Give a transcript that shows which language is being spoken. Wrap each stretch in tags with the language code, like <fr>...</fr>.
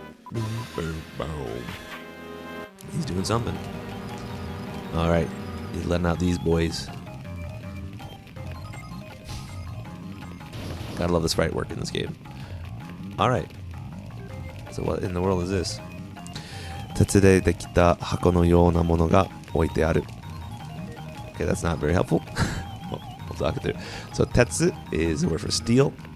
<en>Boom, boom, boom. He's doing something. All right, he's letting out these boys. Gotta love the sprite work in this game. All right. So what in the world is this?</en> <ja>鉄でできた箱のようなものが置いてある.</ja> <en>Okay, that's not very helpful. We'll talk it through. So tetsu is a word for steel.</en>